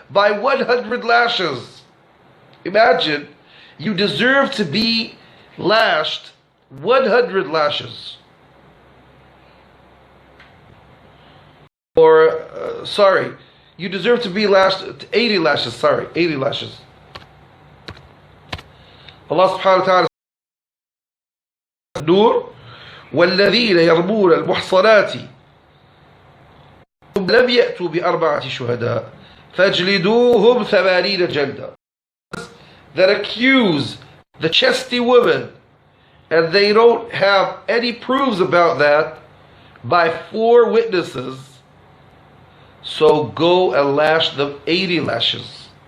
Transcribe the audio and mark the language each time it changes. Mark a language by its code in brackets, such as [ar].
[en] By 100 lashes. Imagine, you deserve to be lashed 100 lashes. Or, you deserve to be lashed 80 lashes, 80 lashes. Allah subhanahu wa ta'ala says, Nur, [ar] وَالَّذِينَ يَرْمُونَ الْمُحْصَنَاتِ لم يأتوا بأربعة شهداء فاجلدوهم 80 جلدة. [en] That accuse the chastity women, and they don't have any proofs about that, by 4 witnesses, so go and lash them 80 lashes.